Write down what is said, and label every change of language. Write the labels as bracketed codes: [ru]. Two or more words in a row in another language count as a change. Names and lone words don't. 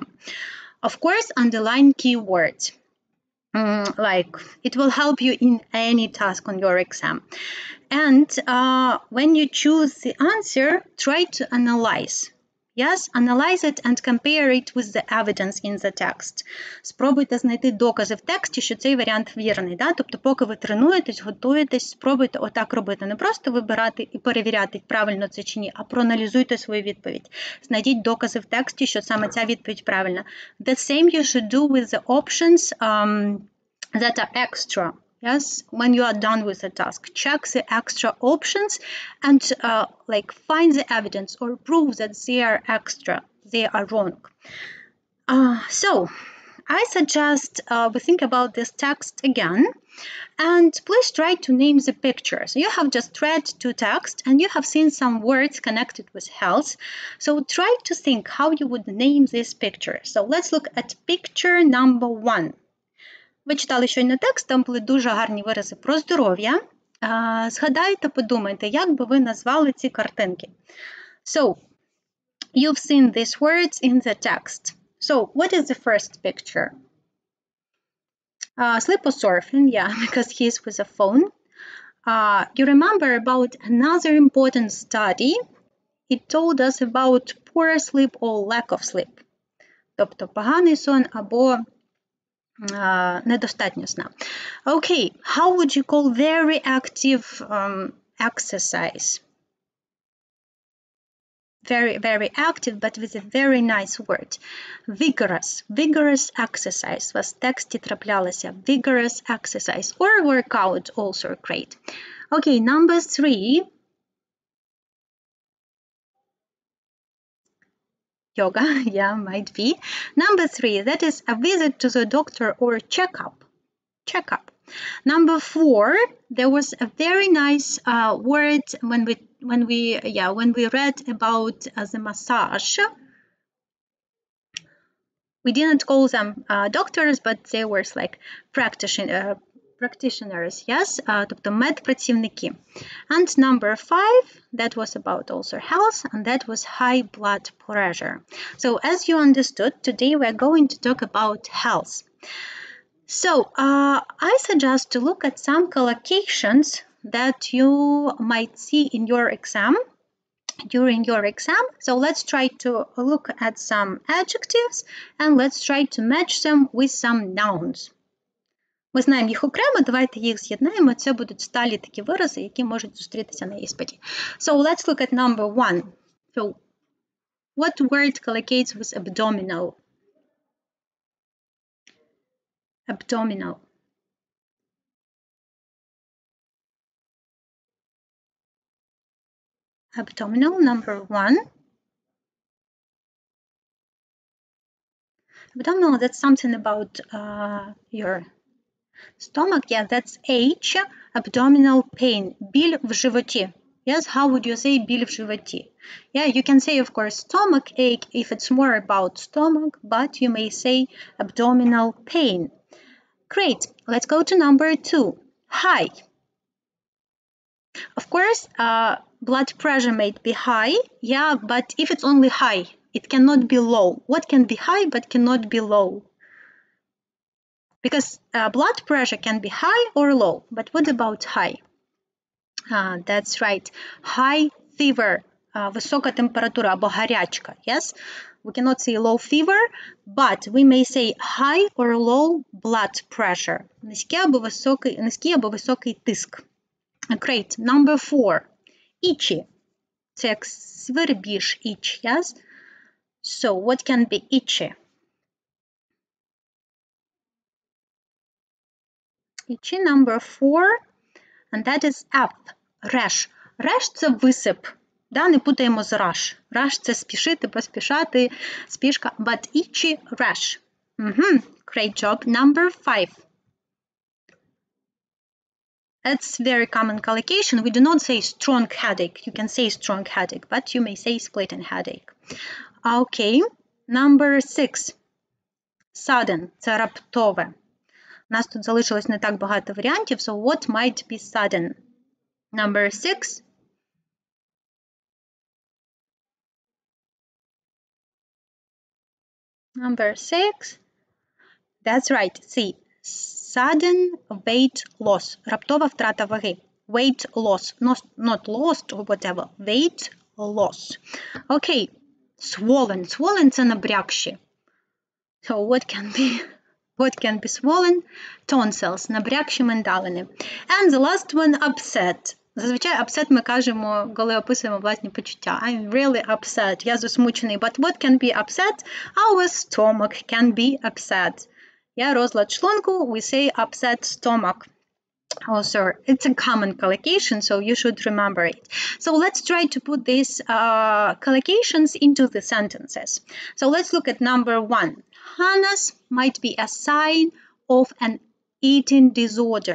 [en] Of course, underline keywords. Like it will help you in any task on your exam. And when you choose the answer, try to analyze. Yes, analyze it and compare it with the evidence in the text. [uk] Спробуйте знайти докази в тексті, що цей варіант вірний. [ru] Да? [uk] Тобто, поки ви тренуєтесь, готуєтесь, спробуйте отак робити. Не просто вибирати і перевіряти, правильно це чи ні, а проаналізуйте свою відповідь. Знайдіть докази в тексті, що саме ця відповідь правильна. [en] The same you should do with the options that are extra. Yes, when you are done with the task, check the extra options and find the evidence or prove that they are extra, they are wrong. So, I suggest we think about this text again, and please try to name the picture. So you have just read two texts and you have seen some words connected with health. So try to think how you would name this picture. So let's look at picture number 1. [uk] Ви читали щойно текст, там були дуже гарні вирази про здоров'я. Згадайте, подумайте, як би ви назвали ці картинки. [en] So, you've seen these words in the text. So, what is the first picture? Sleep or surfing, yeah, because he's with a phone. You remember about another important study. It told us about poor sleep or lack of sleep. [uk] Тобто поганий сон або недостатньо сна. [en] Okay, how would you call very active exercise? Very, very active, but with a very nice word. Vigorous. Vigorous exercise. [uk] У вас в тексті траплялося. [en] Vigorous exercise. Or workout, also great. Okay, number 3. Yoga, yeah, might be. Number 3, that is a visit to the doctor or checkup. Checkup. Number 4, there was a very nice word when we read about the massage. We didn't call them doctors, but they were like practitioners, yes, [uk] тобто медпрацівники. [en] And number 5, that was about also health, and that was high blood pressure. So as you understood, today we're going to talk about health. So I suggest to look at some collocations that you might see in your exam, during your exam. So let's try to look at some adjectives and let's try to match them with some nouns. [uk] Ми знаємо їх окремо, давайте їх з'єднаємо. Це будуть сталі такі вирази, які можуть зустрітися на іспиті. [en] So let's look at number 1. So what word collocates with abdominal? Abdominal. Abdominal, number 1. Abdominal, that's something about your stomach. Yeah, that's H. Abdominal pain. [uk] Біль в животі. [en] Yes, how would you say [uk] біль в животі? [en] Yeah, you can say, of course, stomach ache if it's more about stomach, but you may say abdominal pain. Great. Let's go to number 2. High. Of course, blood pressure might be high, yeah, but if it's only high, it cannot be low. What can be high but cannot be low? Because blood pressure can be high or low, but what about high? That's right, high fever, [uk] висока температура або гарячка, [en] yes? We cannot say low fever, but we may say high or low blood pressure, [uk] низький або високий тиск. [en] Great. Number 4. Itchy. [uk] Це як свербіж, [en] itch, yes? So, what can be itchy? Itchy, number 4. And that is F. Rash. Rash – [uk] це висип. Да, не путаємо з rush. Rush – це спішити, поспішати, спішка. [en] But itchy, rash. Great job. Number 5. That's very common collocation. We do not say strong headache. You can say strong headache, but you may say splitting headache. Okay, number 6. Sudden. [uk] Це раптове. У нас тут залишилось не так багато варіантів, [en] so what might be sudden? Number 6. Number 6. That's right. See. Sudden weight loss. [uk] Раптова втрата ваги. [en] Weight loss. Not lost or whatever. Weight loss. Okay. Swollen. Swollen – [uk] це набрякші. [en] So what can be swollen? Tonsils. [uk] Набрякші миндалини. [en] And the last one, upset. [uk] Зазвичай upset ми кажемо, коли описуємо власні почуття. [en] I'm really upset. [uk] Я засмучений. [en] But what can be upset? Our stomach can be upset. Yeah, [uk] розлад шлунку, [en] we say upset stomach. Also, it's a common collocation, so you should remember it. So let's try to put these collocations into the sentences. So let's look at number 1. Hannah's might be a sign of an eating disorder.